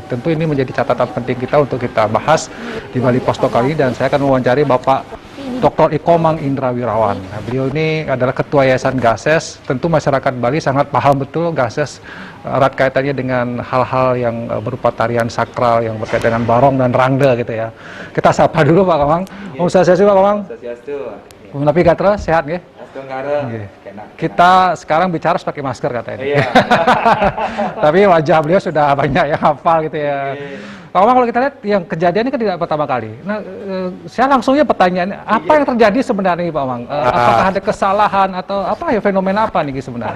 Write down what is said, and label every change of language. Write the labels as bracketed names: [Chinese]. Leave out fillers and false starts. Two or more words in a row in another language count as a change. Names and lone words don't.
[Indonesian] Tentu ini menjadi catatan penting kita untuk kita bahas di Bali Post Talk kali ini, dan saya akan mewawancari Bapak Dr. Ikomang Indra Wirawan. Nah, beliau ini adalah Ketua Yayasan Gases. Tentu masyarakat Bali sangat paham betul Gases erat kaitannya dengan hal-hal yang berupa tarian sakral yang berkaitan dengan barong dan rangde gitu ya. Kita sapa dulu Pak Komang. Om Swastiastu Pak Komang. Swastiastu. Tapi Gatra sehat nggih? Kita sekarang bicara pakai masker katanya. Iya. Tapi wajah beliau sudah banyak yang hafal gitu ya. Pak Komang, kalau kita lihat yang kejadian ini kan tidak pertama kali. Nah, saya langsungnya pertanyaan, apa yang terjadi sebenarnya Pak Komang? Apakah ada kesalahan atau apa ya, fenomena apa nih sebenarnya?